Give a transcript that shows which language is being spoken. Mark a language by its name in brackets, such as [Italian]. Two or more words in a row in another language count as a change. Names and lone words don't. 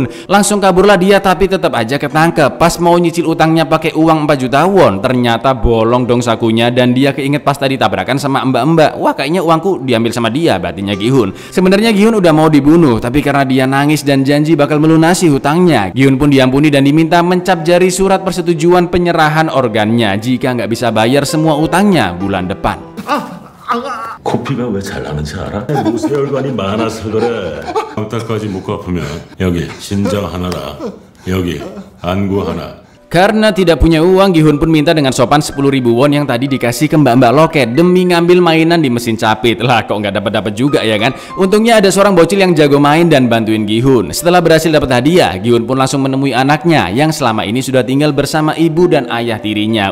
[Indonesian] Langsung kaburlah dia tapi tetap aja ketangkep. Pas mau nyicil utangnya pakai uang 4 juta won, ternyata bolong dong sakunya dan dia keinget pas tadi tabrakan sama mbak-mbak. Wah kayaknya uangku diambil sama dia, batinnya Gihun. Sebenarnya Gihun udah mau dibunuh, tapi karena dia nangis dan janji bakal melunasi hutangnya, Gihun pun diampuni dan diminta mencap jari surat persetujuan penyerahan organnya jika nggak bisa bayar semua utangnya bulan depan. [Korean] 코피가 왜 잘 나는지 알아? 모세혈관이 많아서 그래. 땅까지 못 갚으면 여기 심장 하나라, 여기 안구 하나. [Indonesian] Karena tidak punya uang, Gihun pun minta dengan sopan 10.000 won yang tadi dikasih ke mbak-mbak loket demi ngambil mainan di mesin capit. Lah kok nggak dapat juga ya kan? Untungnya ada seorang bocil yang jago main dan bantuin Gihun. Setelah berhasil dapat hadiah, Gihun pun langsung menemui anaknya yang selama ini sudah tinggal bersama ibu dan ayah tirinya.